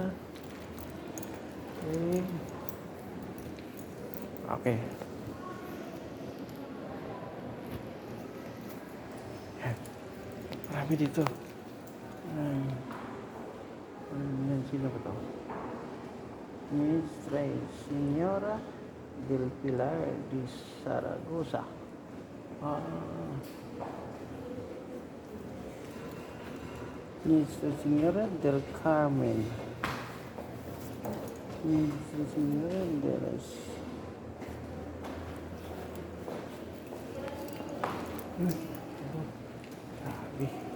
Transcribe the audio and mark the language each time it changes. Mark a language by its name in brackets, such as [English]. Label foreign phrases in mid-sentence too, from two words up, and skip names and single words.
[Filipino] Okay. Yan. Marami dito. Yan sila ba ito? Nuestra Señora del Pilar de Zaragoza. Nuestra Señora del Carmen. Nuestra Señora de las... Grabe.